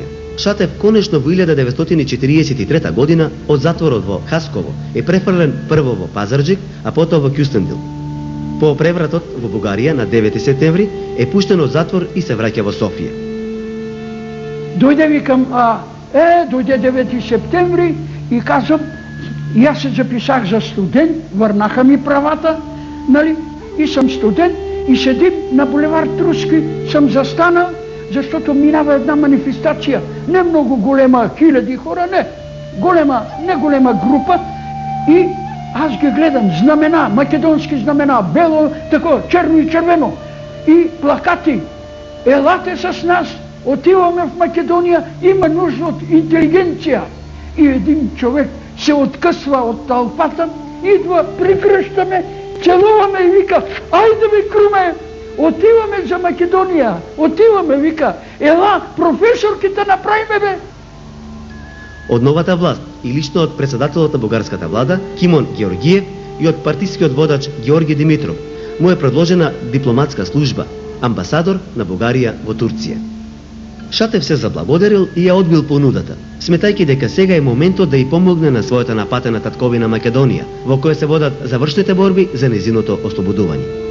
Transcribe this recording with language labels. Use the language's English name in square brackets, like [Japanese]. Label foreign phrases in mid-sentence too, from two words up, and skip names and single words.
[Macedonian] Шатев конечно во 1943 година од затворот во Хасково е префрлен прво во Пазарџик, а потоа во Кјустендил. По превратот во Бугарија на 9 септември е пуштен од затвор и се враќа во Софија. Дојде, викам, дојде 9 септември и казам, јас се записах за студент, врнаха ми правата, [Bulgarian] нали, и сам студент, и седим на булевар Труски, сам застанал, защото минава една манифестација, не многу голема, хиляди хора, не голема група, и аз ги гледам, знамена, македонски знамена, бело, тако, черно и червено, и плакати, елате с нас, отиваме в Македонија, има нужда од интелигенција. И един човек се откъсва от тълпата, идва, прикръщаме, целуваме и вика, айде бе, Круме, отиваме за Македонија, отиваме, вика, ела, [Macedonian] професорките направиме, бе. Од новата власт и лично од председателот на бугарската влада Кимон Георгиев и од партискиот водач Георги Димитров му е предложена дипломатска служба, амбасадор на Бугарија во Турција. Шатев се заблагодарил и ја одбил понудата, сметајќи дека сега е моментот да ја помогне на својата напатена татковина Македонија, во која се водат завршните борби за незиното ослободување.